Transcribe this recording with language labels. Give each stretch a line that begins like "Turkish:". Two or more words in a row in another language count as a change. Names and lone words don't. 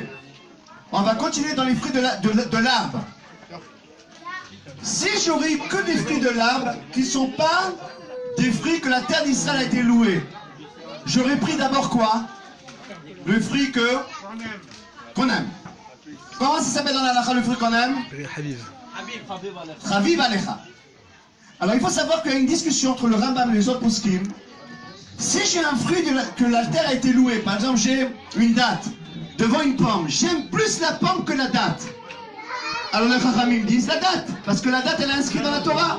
French: On va continuer dans les fruits de l'arbre. Si j'aurais que des fruits de l'arbre qui ne sont pas des fruits que la terre d'Israël a été louée, j'aurais pris d'abord quoi? Le fruit qu'on aime. Comment ça s'appelle dans la halakha le fruit qu'on aime? Haviv.
Hebrew: חביב עליך.
French: Alors il faut savoir qu'il y a une discussion entre le Rambam et les autres poskim. Si j'ai un fruit que la terre a été louée, par exemple j'ai une date devant une pomme, j'aime plus la pomme que la date. Alors les Chachamim disent la date, parce que la date elle est inscrite dans la Torah.